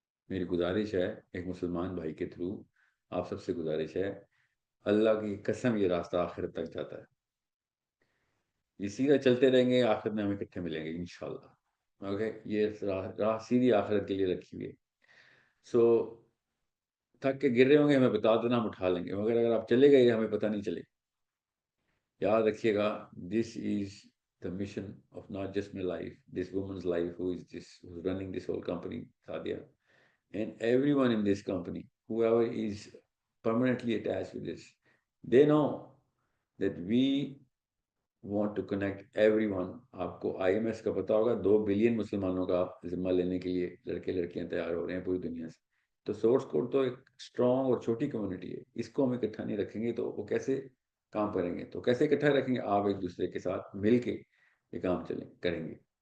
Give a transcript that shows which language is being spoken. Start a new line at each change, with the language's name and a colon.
Urdu: میری گزارش ہے ایک مسلمان بھائی کے تھرو آپ سب سے گزارش ہے، اللہ کی قسم یہ راستہ آخرت تک جاتا ہے. یہ سیدھا چلتے رہیں گے، آخرت میں ہمیں اکٹھے ملیں گے انشاءاللہ. اوکے، یہ راہ سیدھی آخرت کے لیے رکھی ہوئی ہے. سو تھک کے گر رہے ہوں گے، ہمیں بتا دینا، ہم اٹھا لیں گے. مگر اگر آپ چلے گئے ہمیں پتہ نہیں چلے. یاد رکھیے گا،
English: This is the mission of not just my life, this woman's life who's running this whole company, Sadia, and everyone in this company, whoever is permanently attached with this, they know that we want to connect everyone.
Urdu: آپ کو IMS کا پتا ہوگا، 2 billion مسلمانوں کا ذمہ لینے کے لیے لڑکے لڑکیاں تیار ہو رہے ہیں پوری دنیا سے. تو سورس کوڈ تو ایک اسٹرانگ اور چھوٹی کمیونٹی ہے، اس کو ہم اکٹھا نہیں رکھیں گے تو وہ کیسے کام کریں گے؟ تو کیسے اکٹھا رکھیں گے؟ آپ ایک دوسرے کے ساتھ مل کے یہ کام کریں گے.